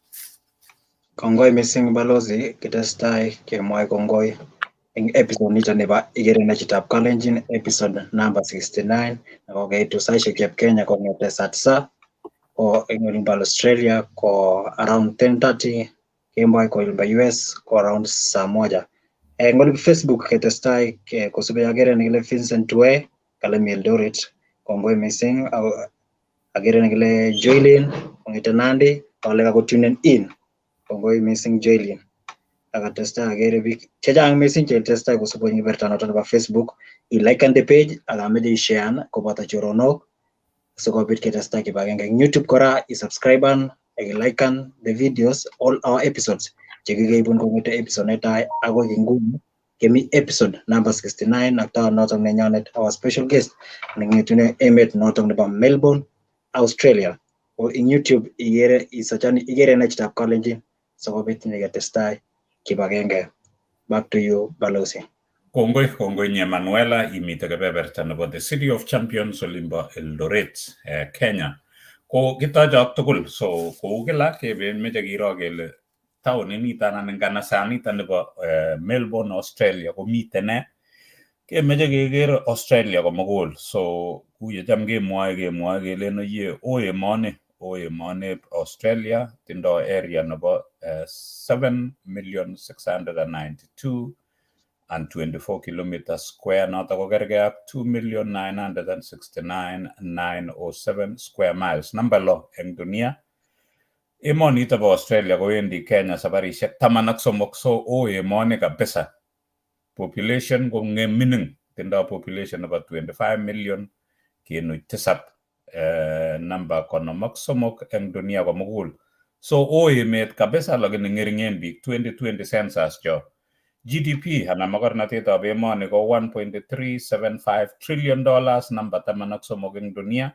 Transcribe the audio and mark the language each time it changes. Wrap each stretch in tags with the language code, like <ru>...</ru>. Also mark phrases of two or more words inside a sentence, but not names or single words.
<kln>Kongoi missing balozi, kitestai kemwoe kongoi eng episode nito nebo Igere Nee Chitab Kalenjin</kln> <en>episode number 69</en> <kln>nekokeitu saishek chep Kenya kong'ete saa ko eng olimbo Australia ko around 10:30 kemboi ko olimbo US ko around saa moja. Eng olimbo Facebook ketestai kosubei agere nekile Vincent Way kale mi Eldoret, kongoi missing. Agere nekile Joylin kong'ete Nandi kale kakotunen in, kongoi missing Joylin. Akatestai agere biik chechang missing chetestai kosubei eng kebeberta noto nebo Facebook. I-liken</kln> <en>the page</en> <kln>akameche i-share koboto choronok sikobit ketestai kibagenge. Eng YouTube kora i-subscriben ak i-liken</kln> <en>the videos all our episodes</en> <kln>chekikeibun kong'ete episode netai akoi nguni kemi</kln> <en>episode number 69</en> <kln>ak taon notok nenyonet</kln> <en>our special guest</en> <kln>neng'etune emet notok nebo Melbourne, Australia. Ko ing YouTube igere Nee Chitab Kalenjin sikobit nyeketestai kibagenge.</kln> <en>Back to you Balozi.</en> <kln>Kongoi nye Manuela imite kebeberta nebo the City of Champions olimbo Eldoret, Kenya. Ko kitoche ak tugul, so kou kila kemeche kiro kele taoniniton anan nganasanito nebo Melbourne, Australia komite ne? Kemeche keker Australia komugul. So kuye cham kemwoe kelen oyie o emoni o emoni Australia tindo area nebo 7,692</kln> <en>and 24 kilometers square,</en> <kln>noto ko kerge ak 2,969,907</kln> <en>square miles.</en> <kln>Namba lo eng dunia. Emonito bo Australia kowendi Kenya sabarishek 13, so o emoni kabisa. Population ko mining, tindo population nebo 25 million kenuch tisab, namba 53 eng dunia komugul. So o emet kabisa lakini ngeringen biik 2020 census cho. GDP anan makornatetab emoni ko $1.375 trillion, namba 13 eng dunia.</kln>